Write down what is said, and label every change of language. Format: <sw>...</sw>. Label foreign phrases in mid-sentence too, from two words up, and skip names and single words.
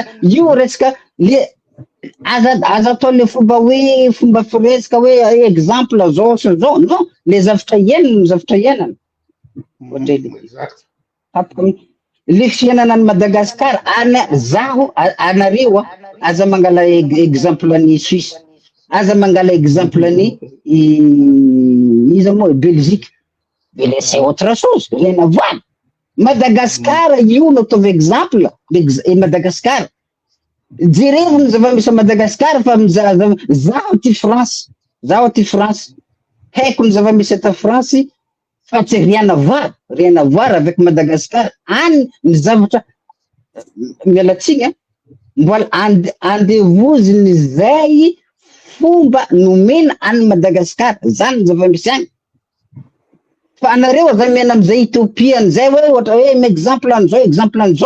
<mg>Io resaka le aza atao le fomba firesaka hoe exemple zao sy zao, non, le zavatra iainana. Le fiainana any Madagasikara, zaho anareo aza mangala exemple any Suisse, aza mangala exemple any iza moa Belgique,</mg> <fr>mais c'est autre chose, rien à voir.</fr> <mg>Madagascar io no ataovy exemple, Madagascar. Jereo ny zava-misy Madagascar fa zaho ty France, haiko ny zava-misy eto France fa tsy</mg> <fr>rien à voir avec Madagascar.</fr> <mg>Any ny zavatra mialatsigny mbola andevoziny zay fomba nomena any Madagascar zany zava-misy any. Fa anareo zany miaina am'izay utopia an'izay hoe ohatra hoe exemple an'izao.</mg>